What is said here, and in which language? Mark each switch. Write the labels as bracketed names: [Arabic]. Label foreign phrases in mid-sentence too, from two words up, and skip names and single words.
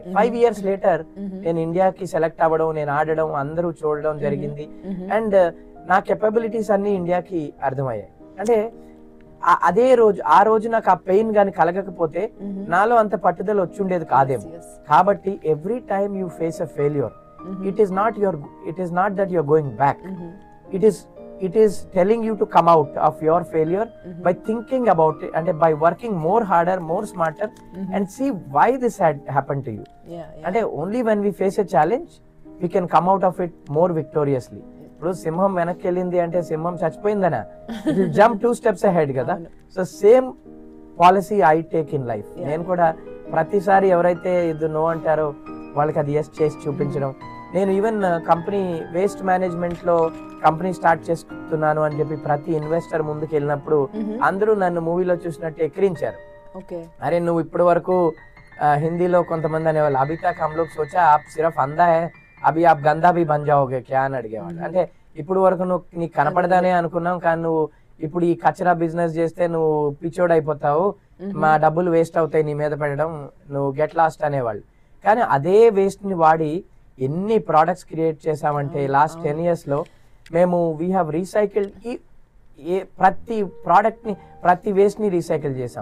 [English] 5 years later [Telugu] నేను ఇండియాకి సెలెక్ట్ అవ్వడం, నేను ఆడడం, అందరూ చూడడం జరిగింది. అండ్ నా కెపబిలిటీస్ అన్ని ఇండియాకి అర్థమయ్యాయి. అంటే ఆ రోజు నాకు ఆ పెయిన్ గాని కలగకపోతే నాలో అంత పట్టుదల వచ్చుండేది కాదేమో. [English] కాబట్టి every time you face a failure, it is not that you are going back, it is telling you to come out of your failure by thinking about it and by working more harder, more smarter, and see why this had happened to you. And only when we face a challenge we can come out of it more victoriously. [Telugu] ఇప్పుడు సింహం వెనక్కి వెళ్ళింది అంటే సింహం చచ్చిపోయిందనా, జంప్ [English] 2 steps ahead [Telugu] కదా. [English] So same policy I take in life. [Telugu] నేను కూడా ప్రతిసారి ఎవరైతే ఇది నో అంటారో వాళ్ళకి అది ఎస్ చేసి చూపించడం. నేను ఈవెన్ కంపెనీ [English] waste management [Telugu] లో కంపెనీ స్టార్ట్ చేస్తున్నాను అని చెప్పి ప్రతి ఇన్వెస్టర్ ముందుకు వెళ్ళినప్పుడు అందరూ నన్ను మూవీలో చూసినట్టు ఎక్కిరించారు. అరే నువ్వు ఇప్పటి వరకు హిందీలో కొంతమంది అనేవాళ్ళు [Hindi] अभी तक हम लोग सोचा आप सिर्फ अंदा है अभी आप गंदा भी बन जाओगे क्या [Telugu] అని అడిగేవాళ్ళు. అంటే ఇప్పుడు వరకు నువ్వు నీకు కనపడదానే అనుకున్నాం, కానీ నువ్వు ఇప్పుడు ఈ కచరా బిజినెస్ చేస్తే నువ్వు పిచ్చోడ్ అయిపోతావు, మా డబ్బులు వేస్ట్ అవుతాయి నీ మీద పెట్టడం, నువ్వు [English] get lost [Telugu] అనేవాళ్ళు. కానీ అదే వేస్ట్ ని వాడి ఎన్ని ప్రోడక్ట్స్ క్రియేట్ చేసామంటే [English] last 10 years [Telugu] లో మేము [English] we have recycled [Telugu] ప్రతి ప్రోడక్ట్ ని ప్రతి వేస్ట్ ని రీసైకిల్ చేసాం.